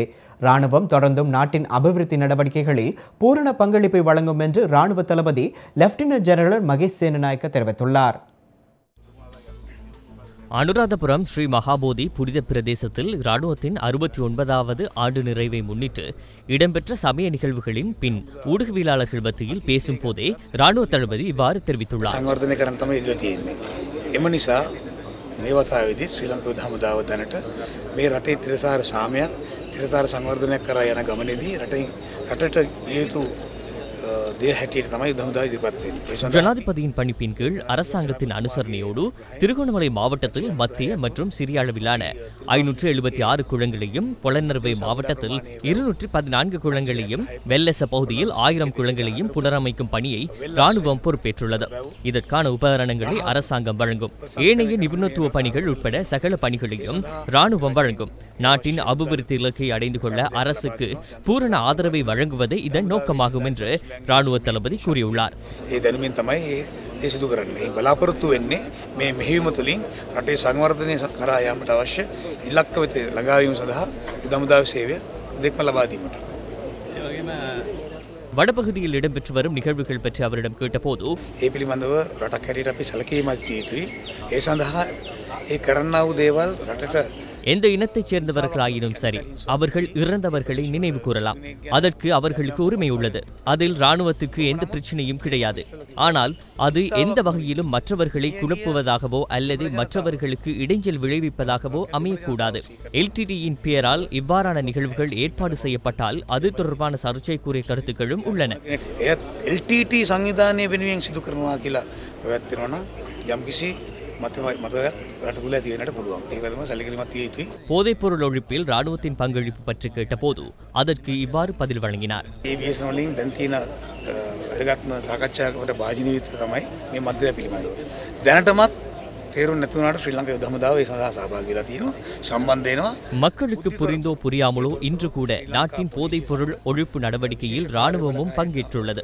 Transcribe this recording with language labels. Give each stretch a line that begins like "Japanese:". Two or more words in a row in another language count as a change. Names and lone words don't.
Tamil: ராணுவம் தொடர்ந்தும் நாட்டின் அபிவிருத்தி நடவடிக்கைகளில் பூரண பங்களிப்பை வழங்கும் என்று ராணுவ தளபதி லெப்டினன்ட் ஜெனரல் மகேஷ் சேனநாயக்க தெரிவித்துள்ளார். அனுராதபுரம் ஸ்ரீ மகாபோதி புனித பிரதேசத்தில் இராணுவத்தின் 69வது ஆண்டு நிறைவை முன்னிட்டு இடம்பெற்ற சமய நிகழ்வுகளின் பின் ஊடகவியலாளர்கள் மத்தியில் பேசும் போதே இராணுவ தளபதி இவ்வாறு தெரிவித்துள்ளார்.
Sinhala: මේ වතාවේදී ශ්‍රී ලංකා යුද හමුදාව දැනට මේ රටේ තිරසාර සාමයක් තිරසාර සංවර්ධනයක් කරා යන ගමනේදී රටට හේතු දේ හැටියට තමයි යුද හමුදාව ඉදිරිපත් වෙන්නේ.
Tamil: ஜனாதிபதியின் பணிப்பின் கீழ் அரசாங்கத்தின் அனுசரணையோடு திருகோணமலை மாவட்டத்தில் மத்திய மற்றும் சிறிய அளவிலான 576 குளங்களையும், பொலன்னறுவை மாவட்டத்தில் 214 குளங்களையும், வெல்லெச பகுதியில் 1000 குளங்களையும் புனரமைக்கும் பணியை ராணுவம் பொறுப்பேற்றுள்ளது. இதற்கான உபகரணங்களை அரசாங்கம் வழங்கும். ஏனைய நிபுணத்துவ பணிகள் உட்பட சகல பணிகளையும் ராணுவம் வழங்கும். நாட்டின் அபிவிருத்தி இலக்கை அடைந்து கொள்ள அரசுக்கு பூரண ஆதரவை வழங்குவதே இதன் நோக்கமாகும் என்று ராணுவ தளபதி கூறியுள்ளார்.
Sinhala: ඒ සිදු කරන්නේ බලාපොරොත්තු වෙන්නේ මේ මෙහෙයුම තුළින් රටේ සංවර්ධනය කරා යාමට අවශ්‍ය ඉලක්ක වෙත ළඟා වීම සඳහා යුද හමුදාවේ සේවය දෙක්ම ලබා දීමට.
Tamil: வடபகுதியில் இடம்பெற்று வரும் நிகழ்வுகள் பற்றி அவரிடம் கேட்டபோது
Sinhala: ඒ පිළිබඳව රටක් හැටියට අපි සැලකීමක් සිය යුතුයි. ඒ සඳහා ඒ කරන්නා වූ දේවල් රටට
Tamil: எந்த இனத்தைச் சேர்ந்தவர்களாயினும் சரி, அவர்கள் இறந்தவர்களை நினைவு கூறலாம். அதற்கு அவர்களுக்கு உரிமை உள்ளது. அதில் இராணுவத்துக்கு எந்த பிரச்சனையும் கிடையாது. ஆனால் அது எந்த வகையிலும் மற்றவர்களை குழப்புவதாகவோ அல்லது மற்றவர்களுக்கு இடைஞ்சல் விளைவிப்பதாகவோ அமையக்கூடாது. எல்டிடியின் பெயரால் இவ்வாறான நிகழ்வுகள் ஏற்பாடு செய்யப்பட்டால் அது தொடர்பான சர்ச்சைக்குரிய கருத்துக்களும் உள்ளன.
Sinhala: எல்டிடி සංවිධානය වෙනුවෙන් සිදු කරනවා කියලා පැවැත්වෙනවා නම් යම්කිසි
Tamil: போதைப்பொருள் ஒழிப்பில் ராணுவத்தின் பங்களிப்பு பற்றி கேட்டபோது அதற்கு இவ்வாறு பதில் வழங்கினார். மக்களுக்கு புரிந்தோ புரியாமலோ இன்று கூட நாட்டின் போதைப்பொருள் ஒழிப்பு நடவடிக்கையில் ராணுவமும் பங்கேற்றுள்ளது.